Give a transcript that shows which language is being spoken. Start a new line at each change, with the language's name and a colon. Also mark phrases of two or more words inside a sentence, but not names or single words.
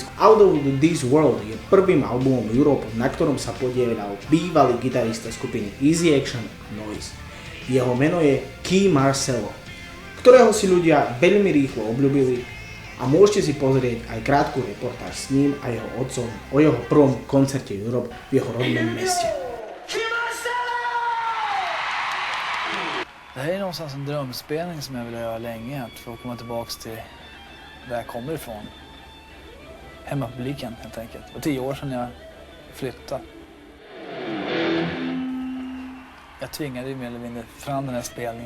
Slovak: Out of This World je prvým albumom Europe, na ktorom sa podielal bývalý gitarista skupiny Easy Action Noise. Jeho meno je Kee Marcello, ktorého si ľudia veľmi rýchlo obľúbili a môžete si pozrieť aj krátku reportáž s ním a jeho otcom o jeho prvom koncerte Europe v jeho rodnom meste.
Swedish: Det här är någonstans en drömspelning som jag vill göra länge för att komma tillbaks till där jag kommer ifrån. Hemmapubliken helt enkelt. Det var 10 år sedan jag flyttade. Jag tvingade ju mer eller mindre fram den här spelningen.